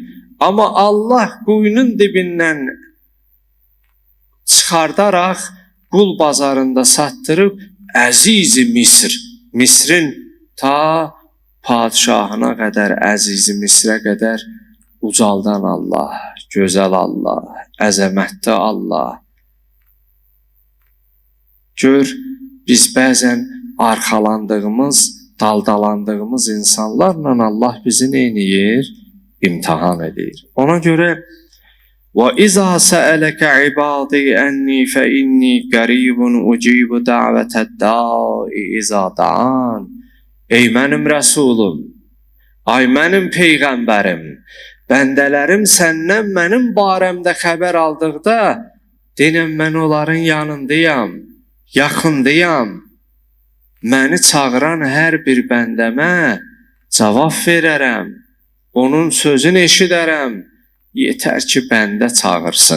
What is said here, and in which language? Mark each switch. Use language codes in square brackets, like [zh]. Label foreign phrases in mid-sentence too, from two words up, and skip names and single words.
[az] Amma Allah quyunun dibindən çıxardaraq qul bazarında satdırıb Əziz-i Misr, Misrin ta padişahına qədər, Əziz-i Misrə qədər ucaldan Allah, gözəl Allah, əzəmətli Allah. Gör, biz bəzən arxalandığımız, daldalandığımız insanlarla Allah bizi neyniyir? İmtihan edir. Ona görə [ar] وَإِذَا سَأَلَكَ عِبَادِي أَنِّي فَإِنِّي قَرِيبٌ أُجِيبُ دَعْوَةَ الدَّاعِ إِذَا دَعَانِ [az] Ey mənim rəsulum, ay mənim peyğəmbərim, bəndələrim səndən mənim barəmdə xəbər aldıqda, denəm mən onların yanındayam, yaxındayam. Məni çağıran hər bir bəndəmə cavab verərəm, onun sözünü eşidərəm, yetər ki, bəndə çağırsın.